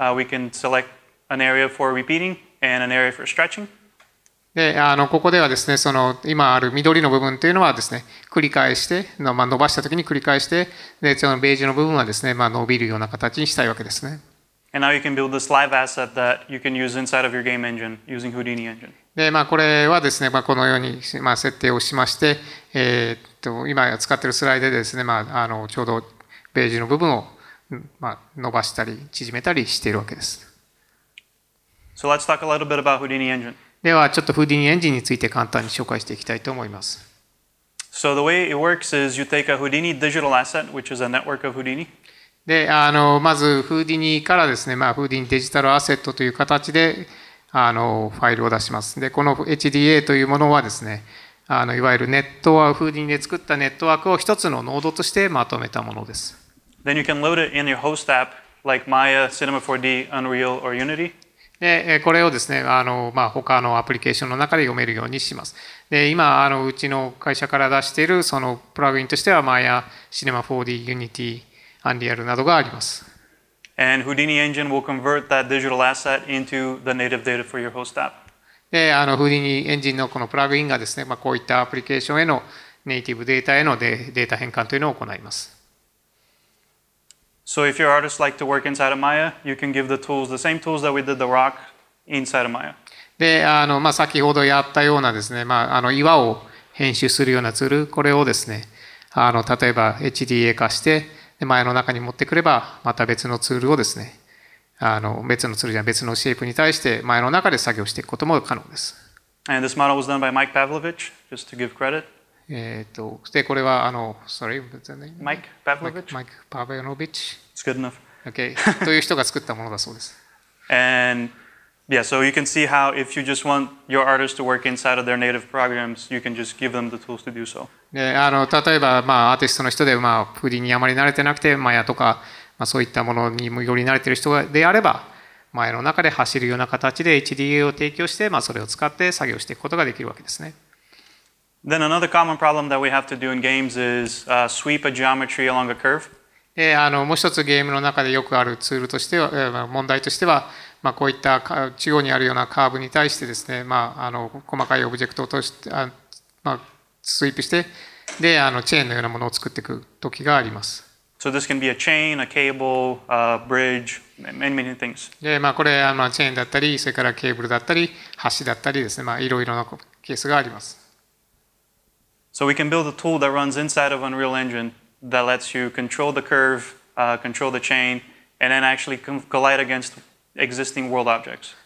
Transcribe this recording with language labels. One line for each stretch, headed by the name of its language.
English: We can select an area for repeating and an area for stretching.
Japanese: で、ここではですね、その今ある緑の部分というのはですね、繰り返して、伸ばしたときに繰り返して、で、そのベージュの部分はですね、伸びるような形にしたいわけですね。
English: And now you can build this live asset that you can use inside of your game engine using Houdini engine.
Japanese: で、これはですね、このように設定をしまして、今使っているスライドでですね、ちょうどベージュの部分を伸ばしたり縮めたりしているわけです。
English: So let's talk a little bit about Houdini engine.
Japanese: ではちょっと Houdini エンジンについて簡単に紹介していきたいと思います。
English: So the way it works is you take a Houdini digital asset, which is a network of Houdini.
Japanese: で、まず Houdini からですね、Houdini デジタルアセットという形でファイルを出します。で、この HDA というものはですね、いわゆるネットワーク、Houdini で作ったネットワークを一つのノードとしてまとめたものです。
English: Then you can load it in your host app like Maya, Cinema 4D, Unreal, or Unity.
Japanese: で、これをですね、他のアプリケーションの中で読めるようにします。で、今、うちの会社から出しているそのプラグインとしては、Maya、Cinema 4D、Unity、Unreal などがあります。
English: And Houdini engine will convert that digital asset into the native data for your host app.
Japanese: で、Houdini エンジンのこのプラグインがですね、こういったアプリケーションへのネイティブデータへのデータ変換というのを行います。
English: So if your artists like to work inside of Maya, you can give the tools, the same tools that we did the rock inside of Maya.
Japanese: で、先ほどやったようなですね、岩を編集するようなツール、これをですね、例えば HDA 化して、Maya の中に持ってくれば、また別のツールをですね、別のツールじゃない、別のシェイプに対して、Maya の中で作業していくことも可能です。
English: And this model was done by Mike Pavlovich, just to give credit.
Japanese: で、これは、
English: Mike Pavlovich? Mike Pavlovich. It's good enough. Okay.
Japanese: という人が作ったものだそうです。
English: And yeah, so you can see how if you just want your artists to work inside of their native programs, you can just give them the tools to do so.
Japanese: で、例えば、アーティストの人で、Houdiniにあまり慣れてなくて、Maya とか、そういったものにもより慣れている人であれば、Maya の中で走るような形で HDA を提供して、それを使って作業していくことができるわけですね。
English: Then another common problem that we have to do in games is sweep a geometry along a curve.
Japanese: で、もう一つゲームの中でよくあるツールとしては、問題としては、こういった中央にあるようなカーブに対してですね、細かいオブジェクトを通して、スイープして、で、チェーンのようなものを作っていく時があります。
English: So this can be a chain, a cable, a bridge, many things.
Japanese: で、これ、チェーンだったり、それからケーブルだったり、橋だったりですね、いろいろなケースがあります。
English: So we can build a tool that runs inside of Unreal Engine that lets you control the curve, control the chain, and then actually collide against existing world objects.